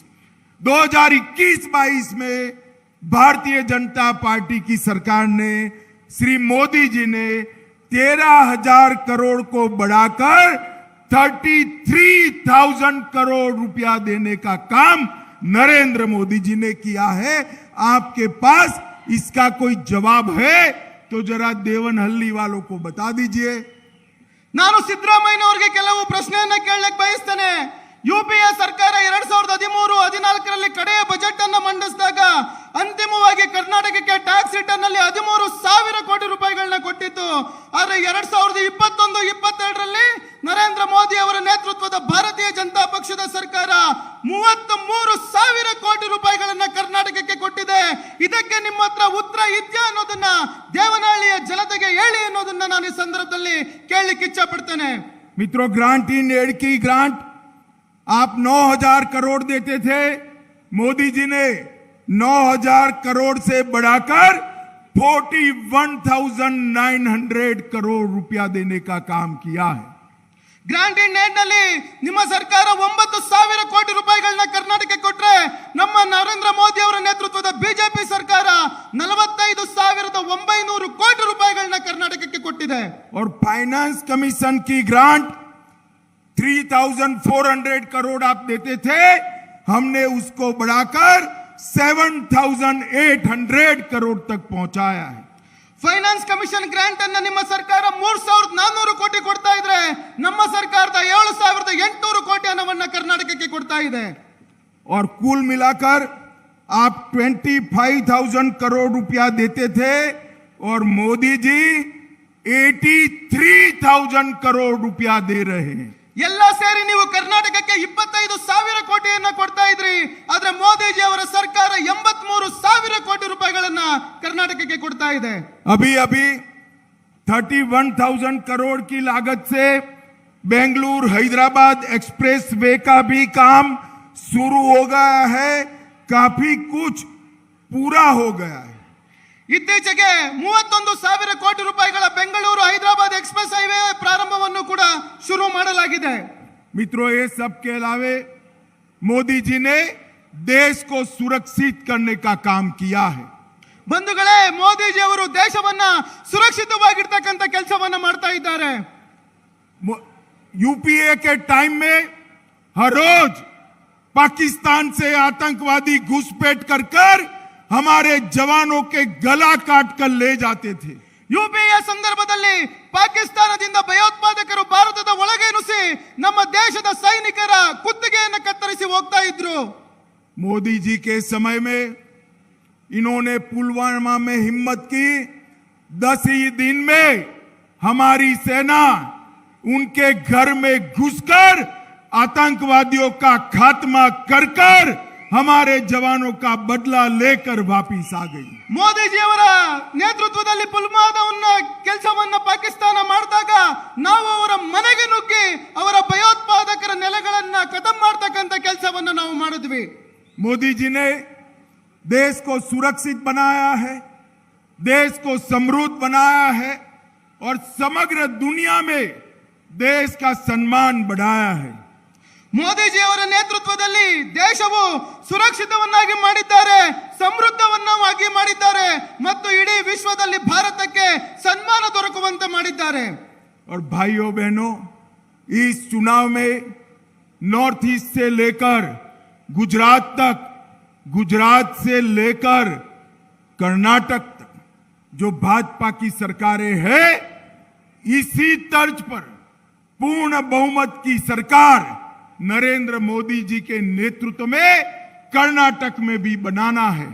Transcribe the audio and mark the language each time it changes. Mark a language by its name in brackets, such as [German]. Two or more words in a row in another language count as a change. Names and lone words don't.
[Hindi] 2021-22 में भारतीय जनता पार्टी की सरकार ने, श्री मोदी जी ने 13,000 करोड़ को बढ़ाकर 33,000 करोड़ रुपया देने का काम नरेंद्र मोदी जी ने किया है। आपके पास इसका कोई जवाब है तो जरा देवनहल्ली वालों को बता दीजिए। [Kannada] ನಾನು ಸಿದ್ದರಾಮಯ್ಯನವರಿಗೆ ಕೆಲವು ಪ್ರಶ್ನೆಯನ್ನ ಕೇಳಲಿಕ್ಕೆ ಬಯಸ್ತೇನೆ. ಯುಪಿಎ ಸರ್ಕಾರ 2013-14ರಲ್ಲಿ ಕಡೆಯ ಬಜೆಟ್ ಅನ್ನು ಮಂಡಿಸಿದಾಗ ಅಂತಿಮವಾಗಿ ಕರ್ನಾಟಕಕ್ಕೆ [English] tax return [Kannada] ನಲ್ಲಿ 13,000 ಕೋಟಿ ರೂಪಾಯಿಗಳನ್ನ ಕೊಟ್ಟಿತ್ತು. ಆದರೆ 2021-22ರಲ್ಲಿ ನರೇಂದ್ರ ಮೋದಿ ಅವರ ನೇತೃತ್ವದ ಭಾರತೀಯ ಜನತಾ ಪಕ್ಷದ ಸರ್ಕಾರ 33,000 ಕೋಟಿ ರೂಪಾಯಿಗಳನ್ನ ಕರ್ನಾಟಕಕ್ಕೆ ಕೊಟ್ಟಿದೆ. ಇದಕ್ಕೆ ನಿಮ್ಮ ಹತ್ರ ಉತ್ತರ ಇದೆಯಾ ಅನ್ನೋದನ್ನ ದೇವನಹಳ್ಳಿಯ ಜನತೆಗೆ ಹೇಳಿ ಅನ್ನೋದನ್ನ ನಾನು ಈ ಸಂದರ್ಭದಲ್ಲಿ ಕೇಳಲಿಕ್ಕೆ ಇಚ್ಛೆ ಪಡ್ತೇನೆ. [Hindi] मित्रों, [English] grant in aid [Hindi] की ग्रांट आप 9,000 करोड़ देते थे, मोदी जी ने 9,000 करोड़ से बढ़ाकर 41,900 करोड़ रुपया देने का काम किया है। [English] grant in aid [Kannada] ನಲ್ಲಿ ನಿಮ್ಮ ಸರ್ಕಾರ 9,000 ಕೋಟಿ ರೂಪಾಯಿಗಳನ್ನ ಕರ್ನಾಟಕಕ್ಕೆ ಕೊಟ್ರೆ, ನಮ್ಮ ನರೇಂದ್ರ ಮೋದಿ ಅವರ ನೇತೃತ್ವದ ಬಿಜೆಪಿ ಸರ್ಕಾರ 45,900 ಕೋಟಿ ರೂಪಾಯಿಗಳನ್ನ ಕರ್ನಾಟಕಕ್ಕೆ ಕೊಟ್ಟಿದೆ. [Hindi] और [English] finance commission [Hindi] की ग्रांट 3,400 करोड़ आप देते थे, हमने उसको बढ़ाकर 7,800 करोड़ तक पहुंचाया है। [English] finance commission grant [Kannada] ಅನ್ನ ನಿಮ್ಮ ಸರ್ಕಾರ 3,400 ಕೋಟಿ ಕೊಡ್ತಾ ಇದ್ರೆ, ನಮ್ಮ ಸರ್ಕಾರದ 7,800 ಕೋಟಿ ಹಣವನ್ನ ಕರ್ನಾಟಕಕ್ಕೆ ಕೊಡ್ತಾ ಇದೆ. [Hindi] और कुल मिलाकर आप 25,000 करोड़ रुपया देते थे और मोदी जी 83,000 करोड़ रुपया दे रहे हैं। [Kannada] ಎಲ್ಲ ಸೇರಿ ನೀವು ಕರ್ನಾಟಕಕ್ಕೆ 25,000 ಕೋಟಿಯನ್ನ ಕೊಡ್ತಾ ಇದ್ರಿ, ಆದ್ರೆ ಮೋದಿಜಿ ಅವರ ಸರ್ಕಾರ 83,000 ಕೋಟಿ ರೂಪಾಯಿಗಳನ್ನ ಕರ್ನಾಟಕಕ್ಕೆ ಕೊಡ್ತಾ ಇದೆ. [Hindi] अभी 31,000 करोड़ की लागत से बेंगलुरु हैदराबाद [English] express way [Hindi] का भी काम शुरू हो गया है, काफी कुछ पूरा हो गया है। [Kannada] ಇತ್ತೀಚೆಗೆ 31,000 ಕೋಟಿ ರೂಪಾಯಿಗಳ ಬೆಂಗಳೂರು ಹೈದರಾಬಾದ್ [English] express highway [Kannada] ಪ್ರಾರಂಭವನ್ನು ಕೂಡ ಶುರು ಮಾಡಲಾಗಿದೆ. [Hindi] मित्रों, ये सब के अलावे मोदी जी ने देश को सुरक्षित करने का काम किया है। [Kannada] ಬಂಧುಗಳೇ, ಮೋದಿಜಿ ಅವರು ದೇಶವನ್ನ ಸುರಕ್ಷಿತವಾಗಿರ್ತಕ್ಕಂಥ ಕೆಲಸವನ್ನ ಮಾಡ್ತಾ ಇದ್ದಾರೆ. [Hindi] यूपीए के टाइम में हर रोज पाकिस्तान से आतंकवादी घुसपैठ कर हमारे जवानों के गला काट कर ले जाते थे। [Kannada] ಯುಪಿಎ ಸಂದರ್ಭದಲ್ಲಿ ಪಾಕಿಸ್ತಾನದಿಂದ ಭಯೋತ್ಪಾದಕರು ಭಾರತದ ಒಳಗೆ ನುಸಿ ನಮ್ಮ ದೇಶದ ಸೈನಿಕರ ಕುತ್ತಿಗೆಯನ್ನು ಕತ್ತರಿಸಿ ಹೋಗ್ತಾ ಇದ್ರು. [Hindi] मोदी जी के समय में इन्होंने पुलवामा में हिम्मत की, 10 ही दिन में हमारी सेना उनके घर में घुसकर आतंकवादियों का खात्मा कर हमारे जवानों का बदला लेकर वापिस आ गई। [Kannada] ಮೋದಿಜಿ ಅವರ ನೇತೃತ್ವದಲ್ಲಿ ಪುಲ್ವಾಮಾವನ್ನ ಕೆಲಸವನ್ನ ಪಾಕಿಸ್ತಾನ ಮಾಡಿದಾಗ ನಾವು ಅವರ ಮನೆಗೆ ನುಗ್ಗಿ ಅವರ ಭಯೋತ್ಪಾದಕರ ನೆಲೆಗಳನ್ನ ಖತಮ್ ಮಾಡತಕ್ಕಂತ ಕೆಲಸವನ್ನ ನಾವು ಮಾಡಿದ್ವಿ. [Hindi] मोदी जी ने देश को सुरक्षित बनाया है, देश को समृद्ध बनाया है और समग्र दुनिया में देश का सम्मान बढ़ाया है। [Kannada] ಮೋದಿಜಿ ಅವರ ನೇತೃತ್ವದಲ್ಲಿ ದೇಶವು ಸುರಕ್ಷಿತವನ್ನಾಗಿ ಮಾಡಿದ್ದಾರೆ, ಸಮೃದ್ಧವನ್ನಾಗಿ ಮಾಡಿದ್ದಾರೆ ಮತ್ತು ಇಡೀ ವಿಶ್ವದಲ್ಲಿ ಭಾರತಕ್ಕೆ ಸನ್ಮಾನ ದೊರಕುವಂತೆ ಮಾಡಿದ್ದಾರೆ. [Hindi] और भाइयों बहनों, इस चुनाव में नॉर्थ ईस्ट से लेकर गुजरात तक, गुजरात से लेकर कर्नाटक तक जो भाजपा की सरकारें हैं, इसी तर्ज पर पूर्ण बहुमत की सरकार नरेंद्र मोदी जी के नेतृत्व में कर्नाटक में भी बनाना है।